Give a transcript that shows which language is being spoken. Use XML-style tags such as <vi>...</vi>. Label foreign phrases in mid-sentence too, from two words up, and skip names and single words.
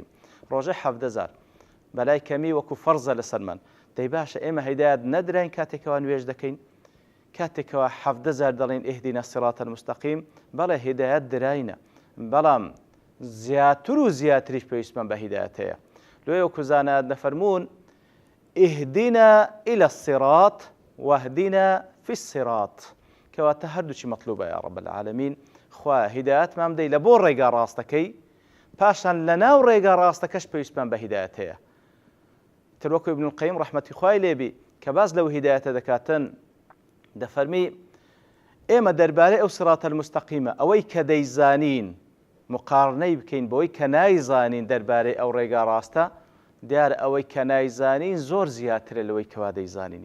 <ckb>ڕۆژێ 17 جار بەلای کەمی وەکو فەرزە لەسەرمان. دەی باشە ئێمە هیدایەت نەدراین کاتێکەوە نوێژ دەکەین، کاتێکەوە 17 جار دەڵێن</ckb> <ar>اهدینا الصراط المستقیم،</ar> <ckb>بەڵێ هیدایەت دراینە، بەڵام زیاتر و زیاتریش پێویستمان بە هیدایەت هەیە. لێ وەکو زانات دەفەرمون</ckb> <ar>اهدنا إلى الصراط واهدنا في الصراط،</ar> <ckb>کەواتە هەردووچی مەطلوبە</ckb> <ar>یا رب العالمین.</ar> <ckb>خوا هیدایەتمان بدەی لە بۆ ڕێگا ڕاستەکەی، پاشان لە ناو ڕێگا ڕاستەکەش پێویستمان بە هیدایەت هەیە. تر وەکو ابن القەیم ڕەحمەتی خوای لێبی کە باز لەو هیدایەتە دەکاتن، دەفەرمی ئێمە دەربارەی ئەو</ckb> <ar>سڕاتە المستەقیمە</ar> <ckb>ئەوەی کە دەیزانین مقارنەی بکەین بەوەی کە نایزانین دەربارەی ئەو ڕێگا ڕاستە، دیارە ئەوەی کە نایزانین زۆر زیاترە لەوەی کەوا دەیزانین.</ckb>